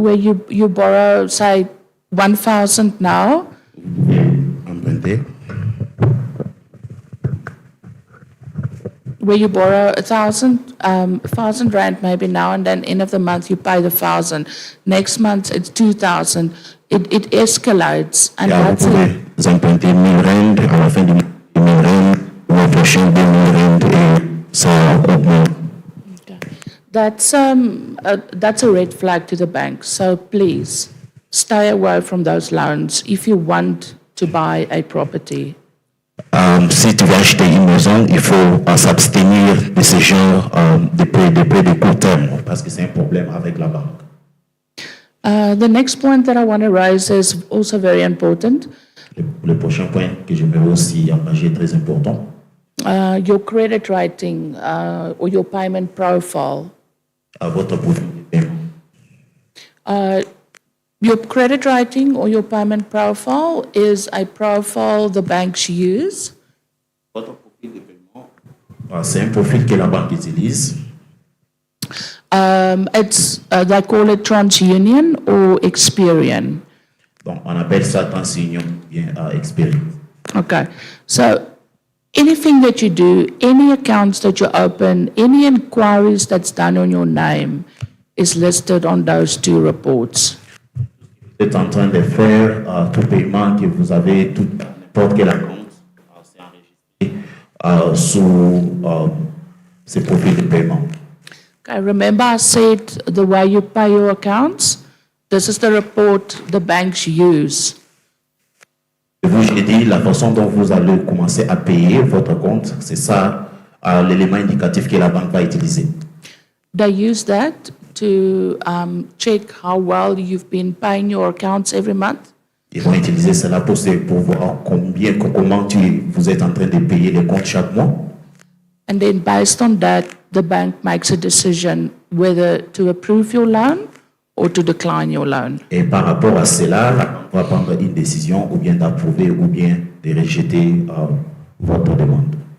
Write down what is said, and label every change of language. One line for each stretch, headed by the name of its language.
English: where you borrow, say, 1,000 now,
French: Vous pouvez emprunter.
English: where you borrow 1,000 rand maybe now, and then end of the month you pay the 1,000. Next month it's 2,000. It escalates, and
French: Vous
English: that's
French: pouvez
English: it.
French: emprunter 1 000 rand, à la fin du mois, 1 000 rand, le mois prochain 2 000 rand, et ça augmente.
English: That's a red flag to the bank. So please stay away from those loans if you want to buy a property.
French: Si tu veux acheter une maison, il faut s'abstenir de ce genre de prêts de court terme, parce que c'est un problème avec la banque.
English: The next point that I want to raise is also very important.
French: Le prochain point que j'aimerais aussi engager est très important.
English: Your credit rating or your payment profile.
French: Votre profil de paiement.
English: Your credit rating or your payment profile is a profile the banks use.
French: Votre profil de paiement, c'est un profil que la banque utilise.
English: They call it TransUnion or Experian.
French: Donc, on appelle ça TransUnion bien Experian.
English: Okay, so anything that you do, any accounts that you open, any inquiries that's done on your name is listed on those two reports.
French: Vous êtes en train de faire tout paiement que vous avez, n'importe quel compte, c'est enregistré sous ces profils de paiement.
English: Okay, remember I said the way you pay your accounts? This is the report the banks use.
French: J'ai dit la façon dont vous allez commencer à payer votre compte, c'est ça l'élément indicatif que la banque va utiliser.
English: They use that to check how well you've been paying your accounts every month.
French: Ils vont utiliser cela pour voir comment vous êtes en train de payer les comptes chaque mois.
English: And then based on that, the bank makes a decision whether to approve your loan or to decline your loan.
French: Et par rapport à cela, la banque va prendre une décision ou bien d'approuver ou bien de rejeter votre demande.